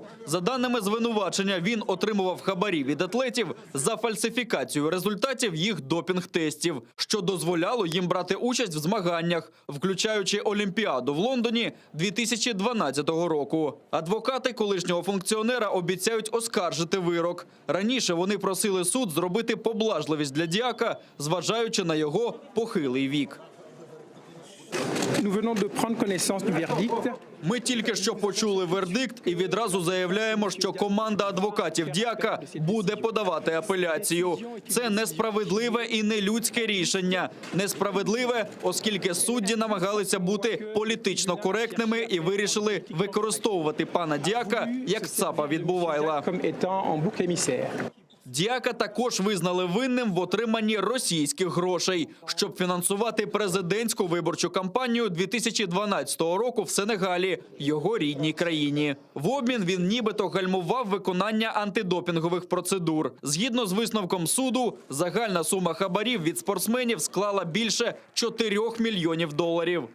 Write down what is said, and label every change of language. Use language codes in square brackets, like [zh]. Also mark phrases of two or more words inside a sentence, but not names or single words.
[uk] За даними звинувачення, він отримував хабарі від атлетів за фальсифікацію результатів їх допінг-тестів, що дозволяло їм брати участь в змаганнях, включаючи Олімпіаду в Лондоні 2012 року. Адвокати колишнього функціонера обіцяють оскаржити вирок. Раніше вони просили суд зробити поблажливість для Діака, зважаючи на його похилий вік. [fr] Nous venons de prendre connaissance du verdict. [uk] Ми тільки що почули вердикт і відразу заявляємо, що команда адвокатів Діака буде подавати апеляцію. Це несправедливе і нелюдське рішення. Несправедливе, оскільки судді намагалися бути політично коректними і вирішили використовувати пана Діака як цапа від Бувайла. [fr] Comme étant en bouc émissaire. [uk] Діака також визнали винним в отриманні російських грошей, щоб фінансувати президентську виборчу кампанію 2012 року в Сенегалі, його рідній країні. В обмін він нібито гальмував виконання антидопінгових процедур. Згідно з висновком суду, загальна сума хабарів від спортсменів склала більше 4 мільйонів доларів.